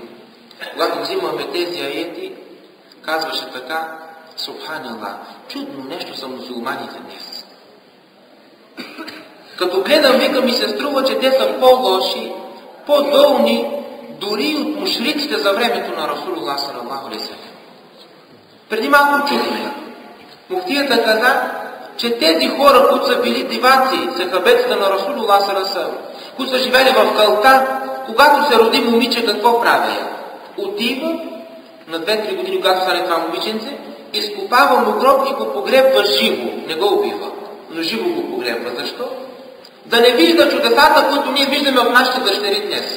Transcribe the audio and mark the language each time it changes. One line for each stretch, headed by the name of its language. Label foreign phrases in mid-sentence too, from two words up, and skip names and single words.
Bulgarian: Когато взимаме тези аети, казваше така: Субханаллах, чудно нещо са мусулманите днес. Като гледам, вика, ми се струва, че те са по-лоши, по-долни, дори от мушриците за времето на Расулуллах
Arabic: صلى الله عليه وسلم.
Bulgarian: Преди малко чухме. Муфтията каза, че тези хора, които са били диваци, сахабетите на Расулуллах
Arabic: صلى الله عليه وسلم,
Bulgarian: които са живели в калта, когато се роди момиче, какво прави? Отива на 2-3 години, когато стане това момиченце, изкопава му гроб и го погребва живо. Не го убива, но живо го погребва. Защо? Да не вижда чудесата, които ние виждаме от нашите дъщери днес.